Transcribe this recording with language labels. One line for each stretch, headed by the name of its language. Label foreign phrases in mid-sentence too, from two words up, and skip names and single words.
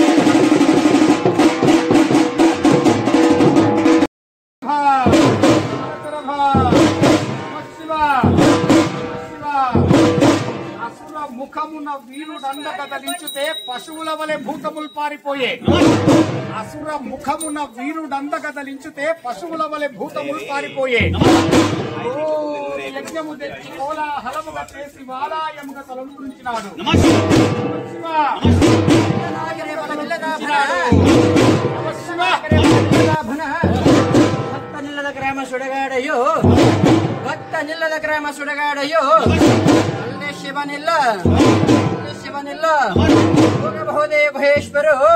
Telugu: అసుర ముఖమున వీరుడంద కదిలించుతే పశువుల వలె భూతములు పారిపోయే అసుర ముఖమున వీరుడంద కదిలించుతే పశువుల వలె భూతములు పారిపోయే యజ్ఞము తెచ్చి కోలాహలముగా చేసి వాలాయముగా తలంపురించినాడు
Kannada: ಭಕ್ತ ನಿಲ್ಲದ ಗ್ರಾಮ ಸುಡಗಾಡೆಯೋ ಅಲ್ಲೇ ಶಿವನಿಲ್ಲ ಹೋಗಬಹುದೇ ಭಯೇಶ್ವರು